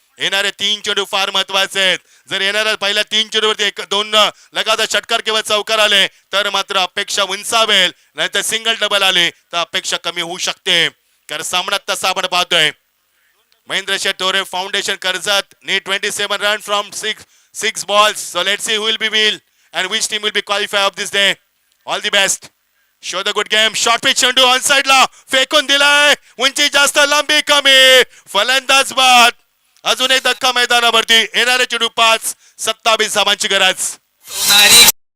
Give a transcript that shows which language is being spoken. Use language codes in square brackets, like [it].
[mr] येणारे 3 चेंडू फार महत्वाचे आहेत. जर येणाऱ्या पहिल्या 3 चेंडूवरती 2 लगातार षटकार किंवा चौकार आले तर मात्र अपेक्षा उंचावेल, नाहीतर सिंगल डबल आले तर अपेक्षा कमी होऊ शकते. कारण सामन्यात तसा आपण पाहतोय. महेंद्र शेठ तोरे foundation Karjat [en] need 27 run from 6 balls. So let's see who will be will and which team will be qualified of this day. All the best. Show the good game. [mr] Short pitch चेंडू ऑन साइड ला फेकून दिलाय. उंची जास्त, लांबी कमी. फलंदाज बाद. अजून एक धक्का मैदानावरती. येणारे चेंडू 5, 27 धावांची गरज. सोनारी